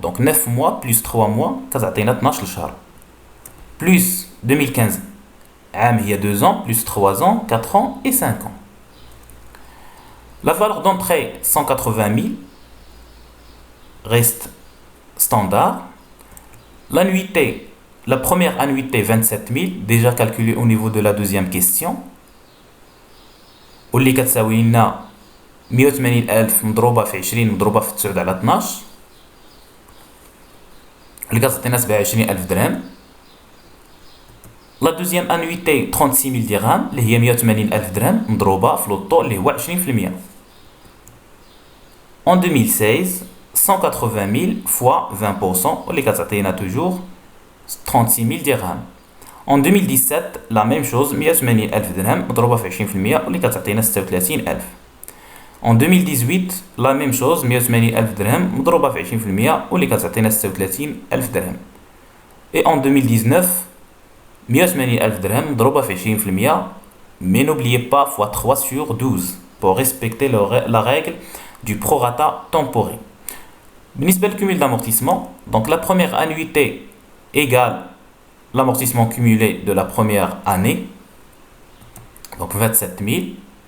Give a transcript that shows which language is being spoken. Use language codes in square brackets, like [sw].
[fr] Donc 9 mois plus 3 mois, ça a 12 شهر. Plus 2015, il y a 2 ans, plus 3 ans, 4 ans et 5 ans. La valeur d'entrée, 180 000, reste standard. L'annuité, la première annuité, 27 000, déjà calculée au niveau de la deuxième question. [ar] واللي كتساوي لنا 180,000 مضروبة في 20 مضروبة في 9 على 12 اللي كتعطينا 27,000 درهم. لا دوزيام انويتي 36,000 درهم اللي هي 180,000 درهم مضروبة في لوطو اللي هو 20%. [fr] En 2016, [ar] 180 000 [fr] fois [ar] 20% واللي كتعطينا [fr] toujours [ar] 36,000 درهم. [fr] En 2017 la même chose [ar] 180,000 درهم مضروبة في 20% واللي كتعطينا 36,000. [fr] En 2018 la même chose [ar] 180,000 درهم مضروبة في 20% واللي كتعطينا 36,000 درهم. [fr] Et en 2019 [ar] 180,000 درهم مضروبة في 20%. [fr] Mais n'oubliez pas fois 3 sur 12 pour respecter la règle du prorata temporé. [ar] بالنسبة [fr] للcumul d'amortissement, donc la première annuité égale l'amortissement cumulé de la première année, donc 27 000.